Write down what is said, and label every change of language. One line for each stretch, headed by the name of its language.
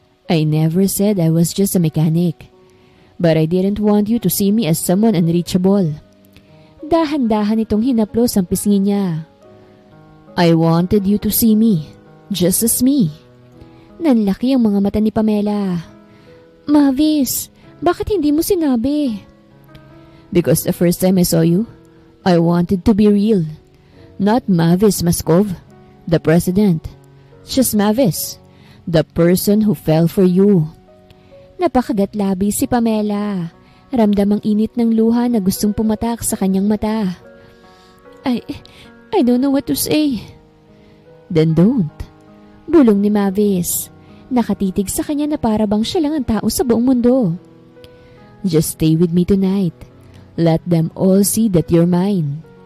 English: I never said I was just a mechanic. But I didn't want you to see me as someone unreachable.
Filipino: Dahan-dahan itong hinaplos ang pisngi niya.
English: I wanted you to see me, just as me.
Filipino: Nanlaki ang mga mata ni Pamela. Mavis, bakit hindi mo sinabi?
English: Because the first time I saw you, I wanted to be real. Not Mavis Moskov, the president. Just Mavis, the person who fell for you.
Filipino: Napakagat-labi si Pamela. Ramdam ang init ng luha na gustong pumatak sa kanyang mata.
English: I don't know what to say. Then don't.
Filipino: Bulong ni Mavis. Nakatitig sa kanya na para bang siya lang ang tao sa buong mundo.
English: Just stay with me tonight. Let them all see that you're mine.